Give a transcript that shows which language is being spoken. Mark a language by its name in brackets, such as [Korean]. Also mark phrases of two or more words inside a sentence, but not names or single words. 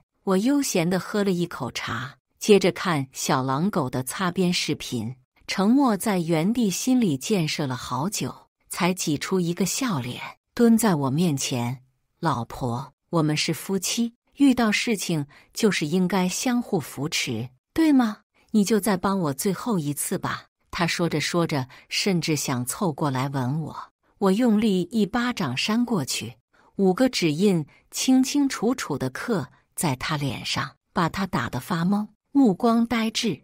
[Chinese] 我悠閒地喝了一口茶，接着看小狼狗的擦邊視頻。程默在原地心理建設了好久，才擠出一個笑臉，蹲在我面前。老婆，我們是夫妻，遇到事情就是應該相互扶持，對嗎？你就再幫我最後一次吧。他說着说着，甚至想湊過來吻我。我用力一巴掌扇過去，5個指印清清楚楚地刻在他臉上，把他打得發懵，目光呆滯。